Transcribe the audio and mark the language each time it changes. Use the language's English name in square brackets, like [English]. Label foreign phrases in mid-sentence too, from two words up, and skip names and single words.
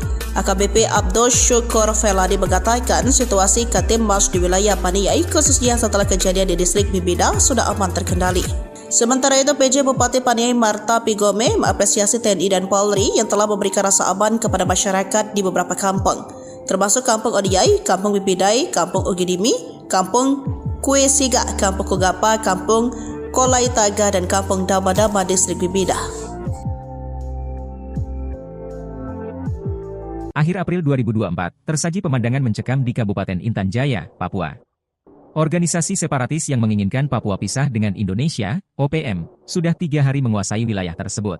[Indonesian] AKBP Abdul Syukur Veladi mengatakan situasi Katimas di wilayah Paniai khususnya setelah kejadian di distrik Bibida sudah aman terkendali. Sementara itu, PJ Bupati Paniai Marta Pigome mengapresiasi TNI dan Polri yang telah memberikan rasa aman kepada masyarakat di beberapa kampung, termasuk Kampung Odiai, Kampung Bibidai, Kampung Ugidimi, Kampung Kuesiga, Kampung Kugapa, Kampung Kolaitaga, dan Kampung Dama-Dama, distrik Bibida. Akhir April 2024, tersaji pemandangan mencekam di Kabupaten Intan Jaya, Papua. Organisasi separatis yang menginginkan Papua pisah dengan Indonesia, OPM, sudah 3 hari menguasai wilayah tersebut.